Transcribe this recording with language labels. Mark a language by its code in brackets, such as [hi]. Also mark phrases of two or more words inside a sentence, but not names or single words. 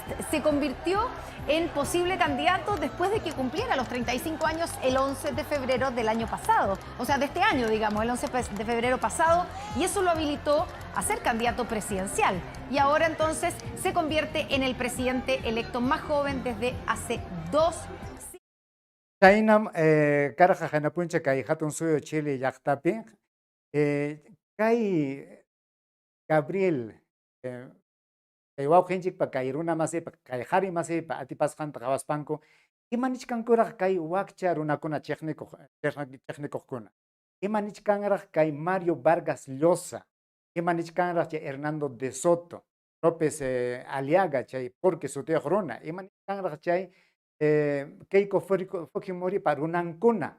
[es] Se convirtió en posible candidato después de que cumpliera los 35 años el 11 de febrero del año pasado, o sea, de este año, digamos, el 11 de febrero pasado, y eso lo habilitó a ser candidato presidencial. Y ahora entonces se convierte en el presidente electo más joven desde hace 2 siglos. [qu] Chaynam karaqa hinapuncha kay hatun suyo Chile llaqtapi kay Gabriel kay wawqinchikpa kay runa masipa kay qhari masipa atipasqanta qhawaspanku imanichkankuraq kay wakcha runakuna chiqnikuqkuna imanichkanraq kay Mario Vargas Llosa imanichkanraq chay Hernando de Soto López Aliaga chay porque sutiyuq runa imanichkanraq chay Keiko Fujimori para runankuna.